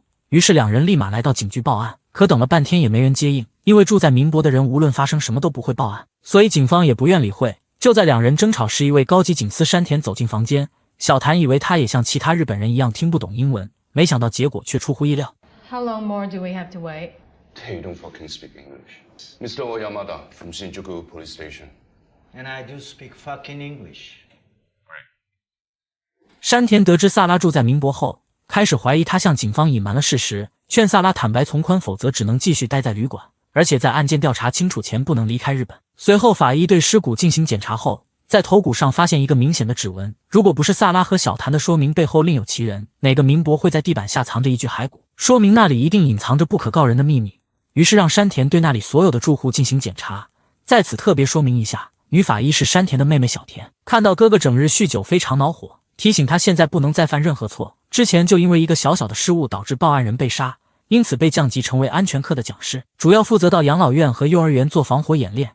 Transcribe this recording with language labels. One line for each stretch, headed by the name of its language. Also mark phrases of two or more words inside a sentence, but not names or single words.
Chinese: 於是兩人立馬來到警局報案，可等了半天也沒人接應，因為住在民博的人無論發生什麼都不會報案，所以警方也不願理會。就在兩人爭吵時，一位高級警司山田走進房間，小譚以為他也像其他日本人一樣聽不懂英文，沒想到結果卻出乎意料。
English: How long more do we have to wait? They don't fucking speak English. Mr. Oyamada from Shinjuku Police Station. And I do speak fucking English.
Chinese: 山田得知薩拉住在民博後，開始懷疑他向警方隱瞞了事實，勸薩拉坦白從寬，否則只能繼續待在旅館，而且在案件調查清楚前不能離開日本。隨後法醫對屍骨進行檢查後，在頭骨上發現一個明顯的指紋，如果不是薩拉和小譚的說明，背後另有其人。哪個民博會在地板下藏着一具骸骨，說明那裡一定隱藏着不可告人的秘密。於是讓山田對那裡所有的住戶進行檢查。在此特別說明一下，女法醫是山田的妹妹小田，看到哥哥整日酗酒非常惱火，提醒他現在不能再犯任何錯，之前就因為一個小小的失誤導致報案人被殺， 因此被降级成为安全课的讲师，主要负责到养老院和幼儿园做防火演练。